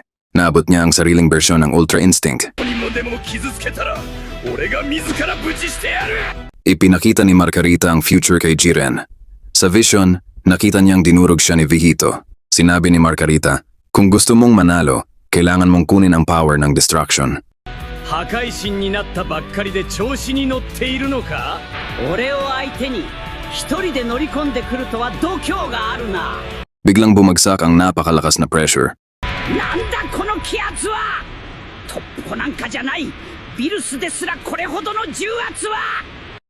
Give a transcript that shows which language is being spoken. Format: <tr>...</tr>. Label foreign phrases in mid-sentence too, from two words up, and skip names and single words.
<tl>Naabot niya ang sariling bersyon ng Ultra Instinct. Ipinakita ni Margarita ang future kay Jiren. Sa vision, nakita niyang dinurog siya ni Vegito. Sinabi ni Margarita, "Kung gusto mong manalo, kailangan mong kunin ang power ng destruction."</tl> <ja>破壊神になったばっかりで調子に乗っているのか？俺を相手に一人で乗り込んでくるとは度胸があるな。</ja> <tl>Biglang bumagsak ang napakalakas na pressure.</tl> <ja>なんだこの気圧は！トッポなんかじゃない。ビルスですらこれほどの重圧は！</ja>